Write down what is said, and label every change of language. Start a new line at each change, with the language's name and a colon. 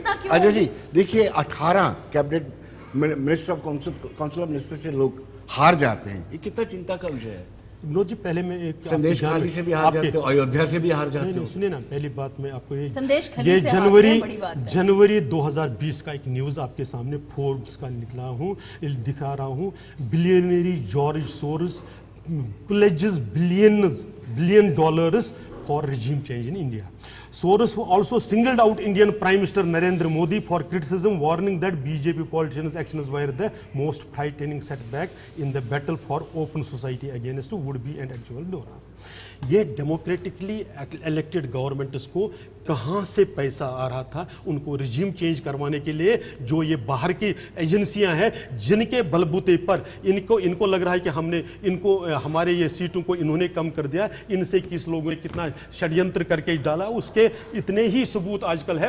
Hindi: अजय जी देखिए, 18 cabinet minister of council of minister से लोग हार जाते हैं, ये कितना चिंता का विषय है? विनोद जी, पहले मैं एक संदेश खाली से भी हार जाते हो, अयोध्या से भी हार जाते हो। सुनिए ना, पहली बात मैं आपको ये संदेश जनवरी 2020 का एक न्यूज आपके सामने फोर्ब्स का निकला हूँ, दिखा रहा हूँ।
English: Billionaire George Soros pledges billion dollars for regime change in India. Soros also singled out Indian Prime Minister Narendra Modi for criticism, warning that BJP politicians' actions were the most frightening setback in the battle for open society against would-be and actual donors.
Hindi: ये democratically elected governments को कहाँ से पैसा आ रहा था उनको regime change करवाने के लिए, जो ये बाहर की एजेंसियां हैं जिनके बलबूते पर इनको लग रहा है कि हमने इनको हमारे ये सीटों को इन्होंने कम कर दिया, इनसे किस लोगों ने कितना षड्यंत्र करके डाला, उसके इतने ही सबूत आजकल है।